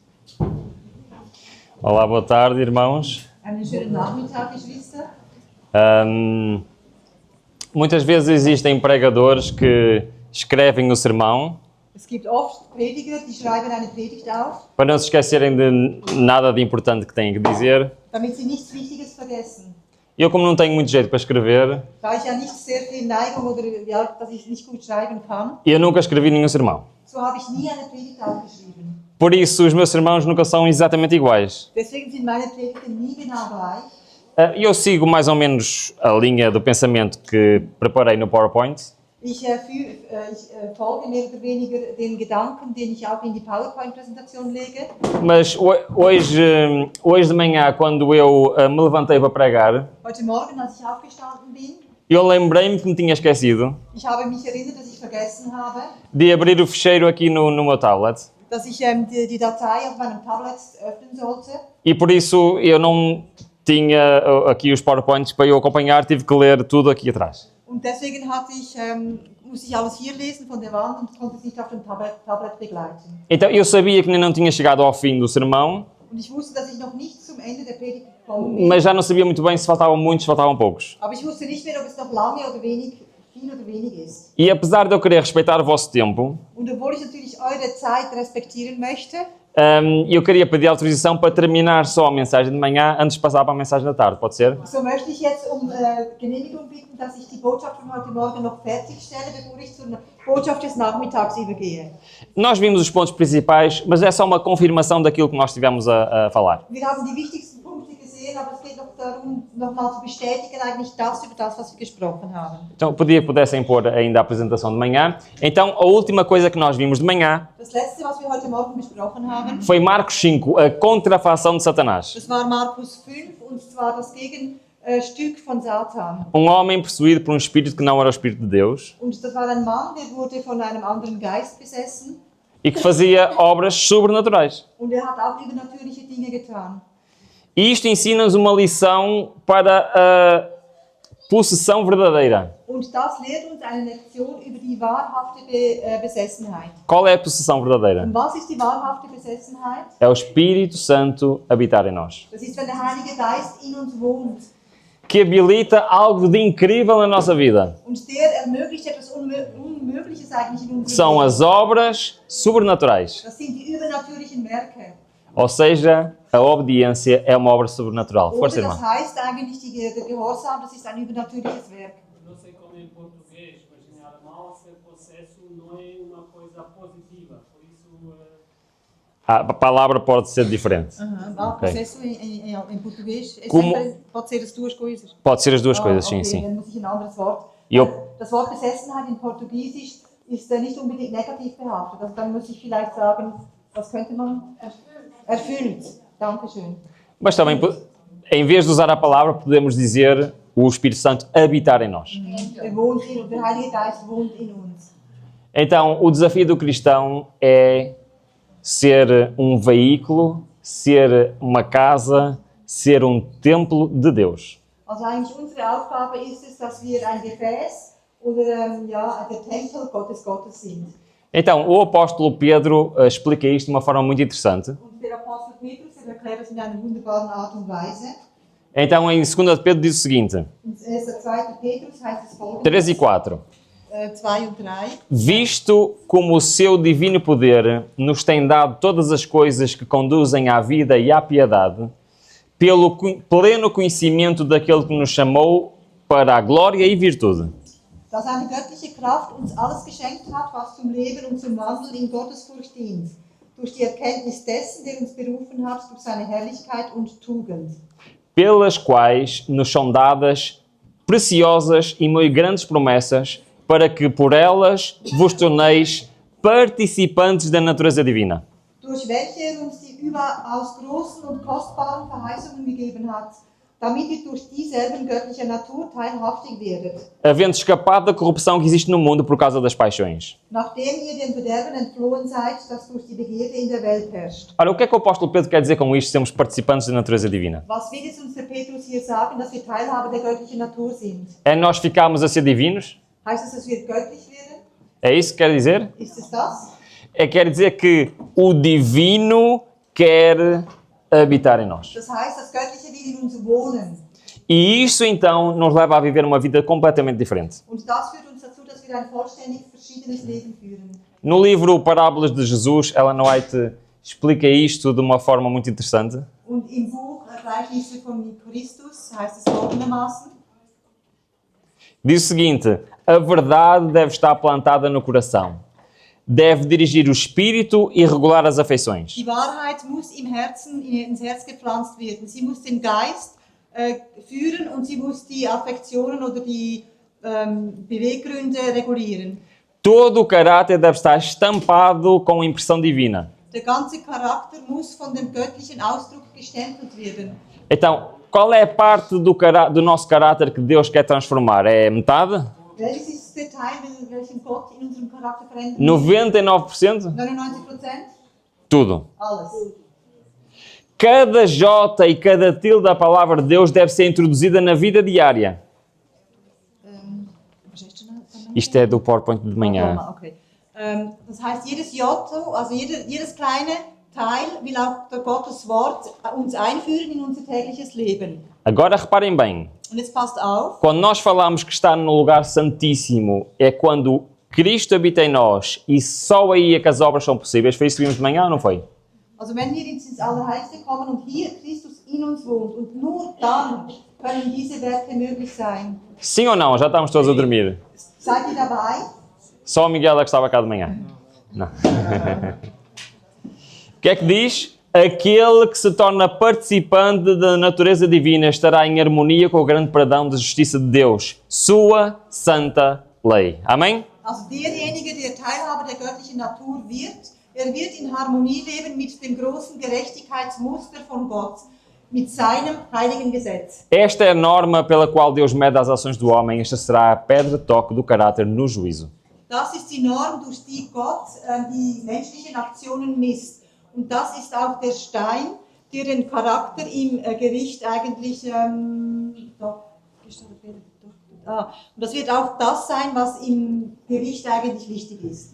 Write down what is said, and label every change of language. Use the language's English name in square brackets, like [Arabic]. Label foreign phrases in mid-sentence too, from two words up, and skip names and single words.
[Portuguese] Olá, boa tarde, irmãos. [German] Einen schönen Nachmittag, Geschwister. [Portuguese] Muitas vezes existem pregadores que escrevem o sermão [German] Es gibt oft Prediger, die schreiben eine Predigt auf, [Portuguese] para não se esquecerem de nada de importante que têm que dizer. [German] damit sie nichts Wichtiges vergessen. [Portuguese] Eu, como não tenho muito jeito para escrever, [German] Da ich ja nicht sehr viel Neigung oder ja, dass ich nicht gut schreiben kann, [Portuguese] eu nunca escrevi nenhum sermão. [German] so habe ich nie eine Predigt aufgeschrieben. [Portuguese] Por isso, os meus sermões nunca são exatamente iguais. [German] Deswegen sind meine Predigten nie genau gleich. [Portuguese] Eu sigo mais ou menos a linha do pensamento que preparei no PowerPoint. [German] Ich folge mehr oder weniger den Gedanken, den ich auch in die PowerPoint-Präsentation lege. [Portuguese] Mas hoje de manhã, quando eu me levantei para pregar, [German] Heute Morgen, als ich aufgestanden bin, [Portuguese] eu lembrei-me que me tinha esquecido [German] ich habe mich erinnert, dass ich vergessen habe, [Portuguese] de abrir o fecheiro aqui no meu tablet. [German] dass ich die Datei auf meinem Tablet öffnen sollte. [Portuguese] E por isso eu não tinha aqui os PowerPoints para eu acompanhar, tive que ler tudo aqui atrás. [German] Und deswegen musste ich alles hier lesen von der Wand und konnte es nicht auf dem Tablet begleiten. [Portuguese] Então eu sabia que ainda não tinha chegado ao fim do sermão, [German] Und ich wusste, dass ich noch nicht zum Ende der Predigt gekommen bin. [Portuguese] mas já não sabia muito bem se faltavam muitos, se faltavam poucos. [German] Aber ich wusste nicht mehr, ob es noch lange oder wenig, viel oder wenig ist. [Portuguese] E apesar de eu querer respeitar o vosso tempo, [German] Und obwohl ich natürlich eure Zeit respektieren möchte, [Portuguese] eu queria pedir autorização para terminar só a mensagem de manhã antes de passar para a mensagem da tarde, pode ser? [German] so möchte ich jetzt Genehmigung bitten, dass ich die Botschaft von heute Morgen noch fertigstelle, bevor ich zur Botschaft des Nachmittags übergehe. [Portuguese] Nós vimos os pontos principais, mas é só uma confirmação daquilo que nós estivemos a falar. [German] Wir haben die wichtigsten Punkte gesehen, aber es geht noch darum, nochmal zu bestätigen eigentlich das über das, was wir gesprochen haben. [Portuguese] Então, pudessem pôr ainda a apresentação de manhã. Então, a última coisa que nós vimos de manhã [German] Das letzte, was wir heute Morgen besprochen haben, [Portuguese] foi Marcos 5, a contrafação de Satanás. [German] das war Markus 5 und zwar das Gegenstück von Satan. [Portuguese] Homem possuído por um espírito que não era o espírito de Deus [German] Und das war ein Mann, der wurde von einem anderen Geist besessen [Portuguese] e que fazia obras sobrenaturais. [German] und er hat auch übernatürliche Dinge getan. [Portuguese] E isto ensina-nos uma lição para a possessão verdadeira. [German] Und das lehrt uns eine Lektion über die wahrhafte Besessenheit. [Portuguese] Qual é a possessão verdadeira? [German] Und was ist die wahrhafte Besessenheit? [Portuguese] É o Espírito Santo habitar em nós, [German] Das ist, wenn der Heilige Geist in uns wohnt. [Portuguese] que habilita algo de incrível na nossa vida. [German] Und der ermöglicht etwas Unmögliches eigentlich in unserem [Portuguese] São [German] Leben. [Portuguese] as obras sobrenaturais. [German] Das sind die übernatürlichen Werke. [Portuguese] Ou seja, a obediência é uma obra sobrenatural. Força, [German] Oder [Portuguese] irmão. [German] das heißt eigentlich, der Gehorsam, das ist ein übernatürliches Werk. [Portuguese] Não sei como é em português, mas em alemão ser possesso não é uma coisa positiva. Por isso, A palavra pode ser diferente. Processo em português Como- pode ser as duas coisas. Pode ser as duas coisas, sim, [German] Okay, [Portuguese] sim. [German] dann muss ich ein anderes Wort. [Portuguese] Eu- [German] Das Wort Besessenheit in Portugiesisch ist nicht unbedingt negativ behaftet. Also dann muss ich vielleicht sagen, was könnte man? Erfüllt. Dankeschön. [Portuguese] Mas também, em vez de usar a palavra, podemos dizer o Espírito Santo habitar em nós. [German] Wohnt in, der Heilige Geist wohnt in uns. [Portuguese] Então, o desafio do cristão é ser um veículo, ser uma casa, ser um templo de Deus. [German] Also eigentlich unsere Aufgabe ist es, dass wir ein Gefäß oder der Tempel Gottes sind. [Portuguese] Então, o apóstolo Pedro explica isto de uma forma muito interessante. [German] Und der Apostel Petrus erklärt es in einer wunderbaren Art und Weise. [Portuguese] Então, em 2 de Pedro diz o seguinte, [German] In 2. Petrus heißt es [Portuguese] 3 e [German] folgendes, [Portuguese] 4. [German] 2 und 3. [Portuguese] Visto como o seu divino poder nos tem dado todas as coisas que conduzem à vida e à piedade, pelo pleno conhecimento daquele que nos chamou para a glória e virtude. [German] Da seine göttliche Kraft uns alles geschenkt hat, was zum Leben und zum Wandel in Gottesfurcht dient, durch die Erkenntnis dessen, der uns berufen hat, durch seine Herrlichkeit und Tugend, [Portuguese] Pelas quais nos são dadas preciosas e muito grandes promessas, para que por elas vos torneis participantes da natureza divina. [German] durch welche er uns die überaus großen und kostbaren Verheißungen gegeben hat, damit ihr durch dieselben göttlicher Natur teilhaftig werdet, [Portuguese] Havendo escapado da corrupção que existe no mundo por causa das paixões. [German] nachdem ihr dem Verderben entflohen seid, das durch die Begierde in der Welt herrscht. [Portuguese] Ora, o que é que o apóstolo Pedro quer dizer com isto, sermos participantes da natureza divina? [German] Was will jetzt uns der Petrus hier sagen, dass wir Teilhaber der göttlichen Natur sind? [Portuguese] É nós ficarmos a ser divinos? [German] Heißt es, dass wir göttlich werden? [Portuguese] É isso que quer dizer? [German] Ist es das? [Portuguese] Quer dizer que o divino quer habitar em nós. [German] Das heißt, das Göttliche will in uns wohnen. [Portuguese] E isso então nos leva a viver uma vida completamente diferente. [German] Und das führt uns dazu, dass wir ein vollständig verschiedenes Leben führen. [Portuguese] No livro Parábolas de Jesus, Ellen White explica isto de uma forma muito interessante. [German] Und im Buch Gleichnisse von Christus heißt es folgendermaßen: [Portuguese] Diz o seguinte: a verdade deve estar plantada no coração, deve dirigir o espírito e regular as afeições. [German] Die Wahrheit muss im Herzen, ins Herz gepflanzt werden. Sie muss den Geist führen und sie muss die Affektionen oder die Beweggründe regulieren. [Portuguese] Todo o caráter deve estar estampado com impressão divina. [German] Der ganze Charakter muss von dem göttlichen Ausdruck gestempelt werden. [Portuguese] Então, qual é a parte do nosso caráter que Deus quer transformar? É metade? [German] Welches ist der Teil, welchen Gott in unserem Charakter verändern will? [Portuguese] 99%? [German] 99%? [Portuguese] Tudo. [German] Alles. [Portuguese] Cada jota e cada tilde da palavra de Deus deve ser introduzida na vida diária. Isto é do PowerPoint de manhã. [German] Okay. Das heißt, jedes Jotto, also jedes kleine Teil will auch der Gottes Wort uns einführen in unser tägliches Leben. [Portuguese] Agora reparem bem, [German] Und jetzt passt auf, [Portuguese] quando nós falamos que está no lugar santíssimo, é quando Cristo habita em nós e só aí é que as obras são possíveis. Foi isso que vimos de manhã ou não foi? [German] also wenn wir ins Allerheiligste kommen und hier Christus in uns wohnt und nur dann können diese Werke möglich sein. [Portuguese] Sim ou não? Já estamos todos a dormir. [German] Seid ihr dabei? [Portuguese] Só o Miguel é que estava cá de manhã. Não. O que é que diz? Aquele que se torna participante da natureza divina estará em harmonia com o grande perdão da justiça de Deus, sua santa lei. Amém? [German] Also derjenige, der Teilhaber der göttlichen Natur wird, wird in Harmonie leben mit dem großen Gerechtigkeitsmuster von Gott, mit seinem heiligen Gesetz. [Portuguese] Esta é a norma pela qual Deus mede as ações do homem. Esta será a pedra de toque do caráter no juízo. [German] Das ist die Norm, durch die Gott die menschlichen Aktionen misst. Und das ist auch der Stein, der den Charakter im Gericht eigentlich... und das wird auch das sein, was im Gericht eigentlich wichtig ist.